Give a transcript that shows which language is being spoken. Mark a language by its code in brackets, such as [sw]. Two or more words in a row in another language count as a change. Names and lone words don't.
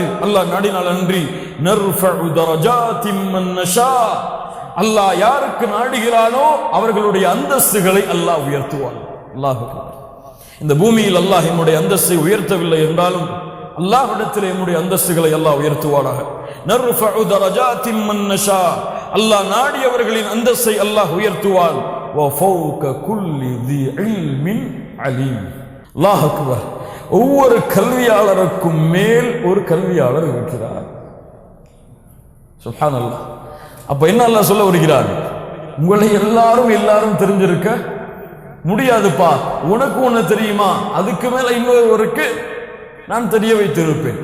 [ta] அல்லாஹ் நாடினால் அன்றி [ar] نرفع درجات من نشاء, [ta] அல்லாஹ் யாருக்கு நாடுகிறானோ அவர்களுடைய அந்தஸ்துகளை அல்லாஹ் உயர்த்துவான். அல்லாஹ் இந்த பூமியில் அல்லாஹ் என்னுடைய அந்தஸ்தை உயர்த்தவில்லை என்றாலும் அல்லாஹ்விடத்தில் என்னுடைய அந்தஸ்துகளை அல்லாஹ் உயர்த்துவானாக. [ar] نرفع درجات من نشاء, [ta] அல்லாஹ் நாடியவர்களின் அந்தஸ்தை அல்லாஹ் உயர்த்துவான். [ar] وَفَوْقَ كُلِّ ذِي عِلْمٍ عَلِيمٍ. الله أكبر. [ta] ஒவ்வொரு கல்வியாளருக்கும் மேல் ஒரு கல்வியாளர் இருக்கிறார். சுப்ஹானல்லாஹ். அப்ப என்ன அல்லாஹ் சொல்ல வருகிறார்? உங்களை எல்லாரும் தெரிஞ்சிருக்க முடியாதுப்பா. உனக்கு ஒண்ணு தெரியுமா, அதுக்கு மேல இன்னொருவருக்கு நான் தெரிய வைத்திருப்பேன்.